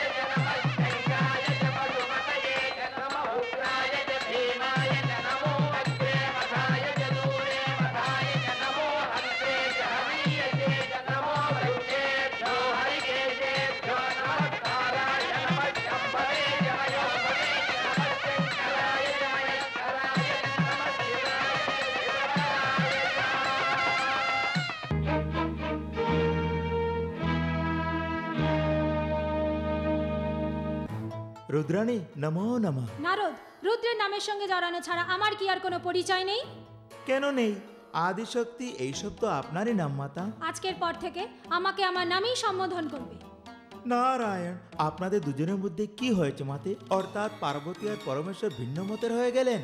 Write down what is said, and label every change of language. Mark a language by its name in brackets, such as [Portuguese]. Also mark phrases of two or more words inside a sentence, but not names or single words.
[Sanskrit] च नमः शङ्काय च पशुपतये च नमः उग्राय च भीमाय च नमो अग्रे मथाय च दूरे मथाय च नमो हन्ते च हरीयसे च नमो वृक्षेभ्यो हरिकेशेभ्यो नमस्काराय नमः शम्भवे च मयोभवे च नमः शङ्कराय च महेश्वराय च नमः शिवाय च রুদ্রাণী নমো নমঃ। [Bangla] নারদ, রুদ্রের নামের সঙ্গে জড়ানো ছাড়া আমার কি আর কোনো পরিচয় নেই? কেন নেই? আদিশক্তি এইসব তো আপনারই নাম মাতা। আজকের পর থেকে আমাকে আমার নামেই সম্বোধন করবে। নারায়ণ, আপনাদের দুজনের মধ্যে কি হয়েছে মাতে? অর্থাৎ পার্বতী আর পরমেশ্বর ভিন্ন মতের হয়ে গেলেন?